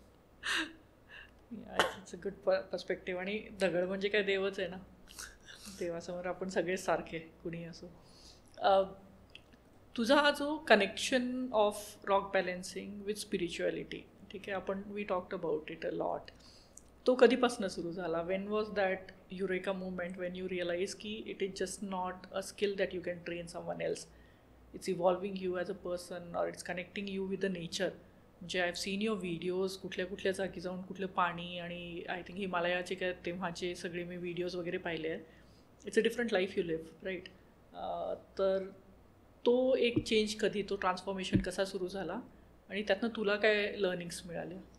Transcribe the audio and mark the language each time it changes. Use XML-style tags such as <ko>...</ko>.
<en>It's a good perspective.</en> <mr>आणि दगड म्हणजे काय, देवच आहे ना, देवासमोर आपण सगळेच सारखे, कुणी असो. तुझा हा जो connection of rock balancing with spirituality, ठीक आहे, आपण</mr> <en>we talked about it a lot,</en> <mr>तो कधीपासून सुरू झाला?</mr> <en>When was that eureka movement when you realise की it is just not a skill that you can train someone else, it's evolving you as a person, और it's connecting you with the nature.</en> <mr>म्हणजे</mr> <en>I have seen your videos,</en> <mr>कुठल्या कुठल्या जागी जाऊन कुठलं पाणी, आणि आय थिंक हिमालयाचे काय तेव्हाचे सगळे मी व्हिडिओज वगैरे पाहिले आहेत.</mr> <en>It's a different life you live, right?</en> <mr>तर तो एक चेंज कधी, तो ट्रान्सफॉर्मेशन कसा सुरू झाला, आणि त्यातनं तुला काय लर्निंग्स मिळाल्या?</mr>